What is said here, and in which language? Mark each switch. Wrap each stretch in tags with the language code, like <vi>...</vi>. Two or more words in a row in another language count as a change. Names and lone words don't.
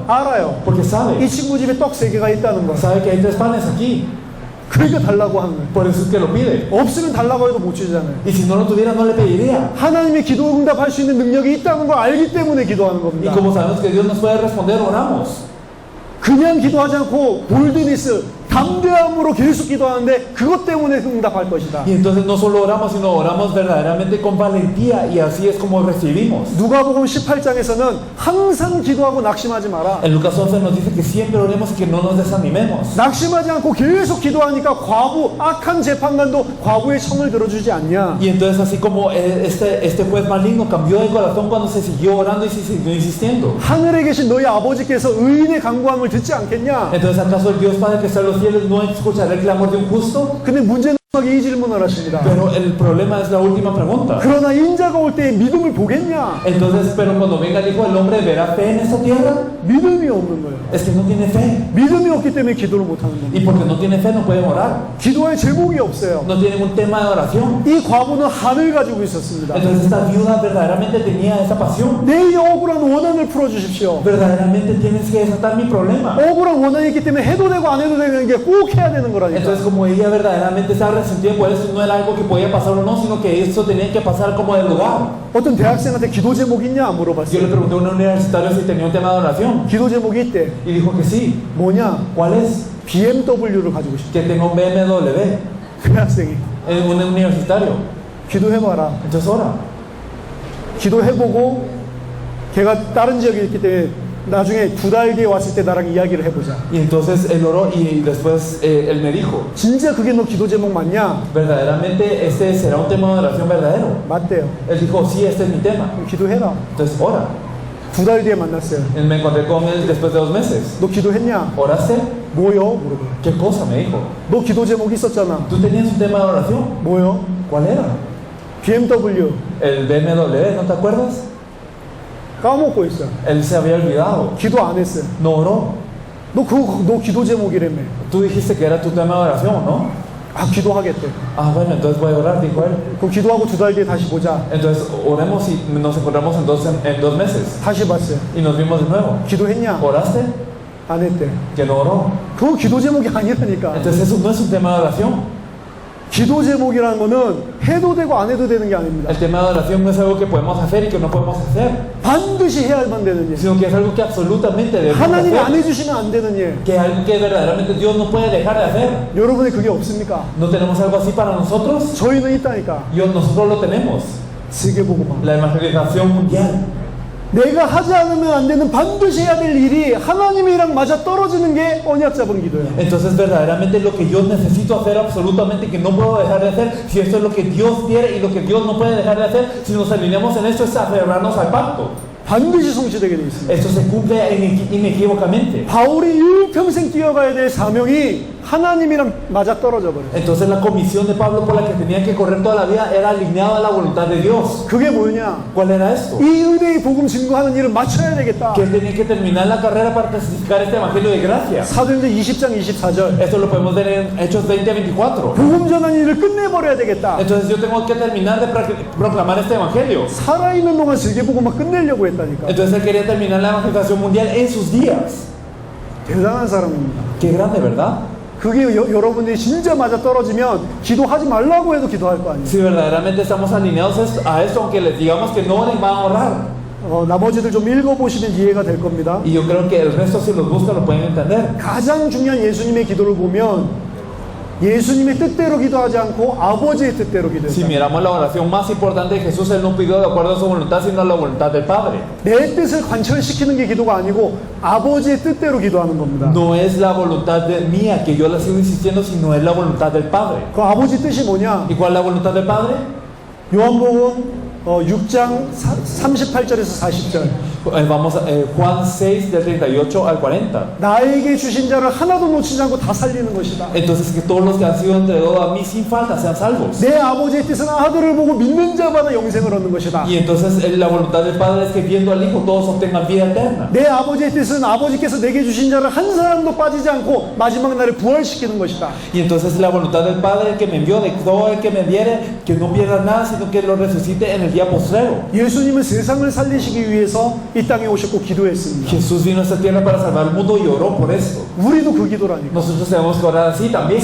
<ko>알아요.</ko> <es>Porque</es> <ko>이</ko> <es>sabe,</es> <ko>친구 집에 떡 3개가 있다는 거.</ko> <es>sabe que hay 3 panes aquí.</es> <ko>그러니까 달라고 하는 거예요.</ko> <es>Por eso es que lo pide.</es> <ko>없으면 달라고 해도 못 주잖아요.</ko> <es>Y si no lo tuviera, no le pediría.</es> <ko>하나님의 기도 응답할 수 있는 능력이 있다는 걸 알기 때문에 기도하는</ko> <es>Y</es> <ko>겁니다.</ko> <es>como sabemos que Dios nos puede responder, oramos.</es> <ko>그냥 기도하지 않고 볼드니스, 담대함으로 계속 기도하는데 그것 때문에 응답할 것이다.</ko> <es>Y entonces no solo oramos, sino oramos verdaderamente con valentía, y así es como recibimos.</es> <ko>누가복음 18장에서는 항상 기도하고 낙심하지 마라.</ko> <es>En Lucas 11 nos dice que siempre oremos y que no nos desanimemos.</es> <ko>낙심하지 않고 계속 기도하니까 과부, 악한 재판관도 과부의 청을 들어주지 않냐.</ko> <es>Y entonces así como este juez maligno cambió de corazón cuando se siguió orando y se siguió insistiendo.</es> <ko>하늘에 계신 너희 아버지께서 의인의 간구함을 듣지 않겠냐.</ko> <es>Entonces ¿acaso el Dios Padre que está en los cielos no escuchará el clamor de un justo?</es> <ko>근데 문제는 이 질문을 하십니다.</ko> <es>Pero el problema es la última pregunta.</es> <ko>그러나 인자가 올 때 믿음을 보겠냐?</ko> <es>Entonces, pero cuando venga el Hijo del Hombre, ¿verá fe en esta tierra?</es> <ko>믿음이 없는 거예요.</ko> <es>Es que no tiene fe.</es> <ko>믿음이 없기 때문에 기도를 못하는 겁니다.</ko> <es>Y porque no tiene fe no pueden orar.</es> <ko>기도할 제목이 없어요.</ko> <es>No tienen un tema de oración.</es> <ko>이 과부는 한을 가지고 있었습니다.</ko> <es>Entonces esta viuda verdaderamente tenía esa pasión.</es> <ko>내 억울한 원한을 풀어주십시오.</ko> <es>Verdaderamente tienes que desatar mi problema.</es> <ko>억울한 원한이 있기 때문에 해도 되고 안 해도 되는 게 꼭 해야 되는 거라니까.</ko> <es>Entonces como ella verdaderamente estaba resentida por eso, no era algo que podía pasar o no, sino que eso tenía que pasar como del lugar.</es> <ko>어떤 대학생한테 기도 제목 있냐</ko> <es>Yo le</es> <ko>물어봤어요.</ko> <es>pregunté a un universitario si tenía un tema de oración</es> <ko>기도 제목이 있대.</ko> <es>y dijo que sí.</es> <ko>뭐냐?</ko> <es>¿Cuál es?</es> <ko>BMW를 가지고 싶대.</ko> <es>Que tengo un BMW.</es> <ko>대학생이.</ko> <es>Un universitario.</es> <ko>기도해봐라.</ko> <es>Entonces ora.</es> <ko>기도해보고 걔가 다른 지역에 있기 때문에 나중에 2달 뒤에 왔을 때 나랑 이야기를 해보자.</ko> <es>Y entonces él oró y después él me dijo,</es> <ko>진짜 그게 너 기도 제목 맞냐?</ko> <es>¿verdaderamente este será un tema de oración verdadero?</es> <ko>맞대요.</ko> <es>Él dijo, sí, este es mi tema.</es> <ko>그럼 기도해라.</ko> <es>Entonces ora.</es> <ko>2달 뒤에 만났어요.</ko> <es>Él me encontré con él después de 2 meses.</es> <ko>너 기도했냐?</ko> <es>¿Oraste?</es> <ko>뭐요? 물어봐요.</ko> <es>¿Qué cosa? Me dijo.</es> <ko>너 기도 제목 있었잖아.</ko> <es>¿Tú tenías un tema de oración?</es> <ko>뭐요?</ko> <es>¿Cuál era?</es> <ko>BMW.</ko> <es>El BMW, ¿no te acuerdas?</es> <ko>까먹고 있어.</ko> <es>Él se había olvidado.</es> <ko>기도 안 했어요.</ko> <es>No oró.</es> <ko>너 기도 제목이라며.</ko> <es>Tú dijiste que era tu tema de oración, ¿no?</es> <ko>아, 기도하겠대.</ko> <es>Ah, bueno, entonces voy a orar, dijo él.</es> <ko>그럼 기도하고 2달 뒤에 다시 보자.</ko> <es>Entonces oremos y nos encontramos en 2 meses.</es> <ko>다시 봤어요.</ko> <es>Y nos vimos de nuevo.</es> <ko>기도했냐?</ko> <es>¿Oraste?</es> <ko>안 했대.</ko> <es>Que no oró.</es> <ko>그거 기도 제목이 아니라니까.</ko> <es>Entonces eso no es un tema de oración.</es> <ko>기도 제목이라는 거는 해도 되고 안 해도 되는 게 아닙니다.</ko> <es>El tema de oración no es algo que podemos hacer y que no podemos hacer,</es> <ko>반드시 해야만 되는 일.</ko> <es>sino que es algo que absolutamente debemos</es> <ko>하나님이 안</ko> <es>hacer.</es> <ko>해주시면 안 되는 일.</ko> <es>Que es algo que verdaderamente Dios no puede dejar de hacer.</es> <ko>여러분의 그게 없습니까?</ko> <es>¿No tenemos algo así para nosotros?</es> <ko>저희는 있다니까.</ko> <es>Nosotros lo tenemos.</es> <ko>세계복음화.</ko> <es>La evangelización mundial.</es> <ko>내가 하지 않으면 안 되는 반드시 해야 될 일이 하나님이랑 맞아 떨어지는 게 언약 잡은 기도예요.</ko> <es>Entonces verdaderamente lo que yo necesito hacer absolutamente que no puedo dejar de hacer, si esto es lo que Dios quiere y lo que Dios no puede dejar de hacer, si nos alineamos en esto es aferrarnos al pacto.</es> <ko>반드시 성취되게 돼 있습니다.</ko> <es>Esto se cumple inequívocamente.</es> <ko>바울이 일평생 뛰어가야 될 사명이 하나님이랑 맞아 떨어져 버려요.</ko> <es>Entonces la comisión de Pablo por la que tenía que correr toda la vida era alineada a la voluntad de Dios.</es> <ko>그게 뭐냐?</ko> <es>¿Cuál era esto?</es> <ko>이 의대의 복음 증거하는 일을 맞춰야 되겠다.</ko> <es>Que él tenía que terminar la carrera para testificar este evangelio de gracia.</es> <ko>사도행전 20장 24절.</ko> <es>Esto lo podemos ver en Hechos 20:24.</es> <ko>복음 전하는 일을 끝내버려야 되겠다.</ko> <es>Entonces yo tengo que terminar de proclamar este evangelio.</es> <ko>살아있는 동안 세계복음만 끝내려고 했다니까.</ko> <es>Entonces él quería terminar la evangelización mundial en sus días.</es> <ko>대단한 사람입니다.</ko> <es>Qué grande, ¿verdad?</es> <ko>그게 여러분들이 진짜 맞아 떨어지면 기도하지 말라고 해도 기도할 거 아니에요.</ko> <es>Si verdaderamente estamos alineados a esto, aunque les digamos que no oren, van a orar.</es> <ko>나머지들 좀 읽어보시면 이해가 될 겁니다.</ko> <es>Y yo creo que el resto, si los buscan, lo pueden entender.</es> <ko>가장 중요한 예수님의 기도를 보면 예수님의 뜻대로 기도하지 않고 아버지의 뜻대로</ko> <es>Si</es> <ko>기도했다.</ko> <es>miramos la oración más importante de Jesús, él no pidió de acuerdo a su voluntad, sino a la voluntad del Padre.</es> <ko>내 뜻을 관철시키는 게 기도가 아니고 아버지의 뜻대로 기도하는 겁니다.</ko> <es>No es la voluntad mía que yo la sigo insistiendo, sino es la voluntad del Padre.</es> <ko>그 아버지 뜻이 뭐냐?</ko> <es>¿Y cuál es la voluntad del Padre?</es> <ko>요한복음 6장 38절에서 40절.</ko> <es>Vamos a Juan 6 del 38 al 40.</es> <ko>나에게 주신 자를 하나도 놓치지 않고 다 살리는 것이다.</ko> <es>Entonces que todos los que han sido entregados a mí sin falta sean salvos.</es> <ko>내 아버지의 뜻은 아들을 보고 믿는 자마다 영생을 얻는 것이다.</ko> <es>Y entonces la voluntad del Padre es que viendo al Hijo todos obtengan vida eterna.</es> <ko>내 아버지의 뜻은 아버지께서 내게 주신 자를 한 사람도 빠지지 않고 마지막 날에 부활시키는 것이다.</ko> <es>Y entonces la voluntad del Padre, el que me envió, de todo el que me diere, que no pierda nada, sino que lo resucite en el día postrero.</es> <ko>예수님은 세상을 살리시기 위해서 이 땅에 오셨고 기도했습니다.</ko> <es>Jesús vino a esta tierra para salvar el mundo y oró por esto.</es> <ko>우리도 그 기도라니까.</ko> <es>Nosotros tenemos que orar así también,</es>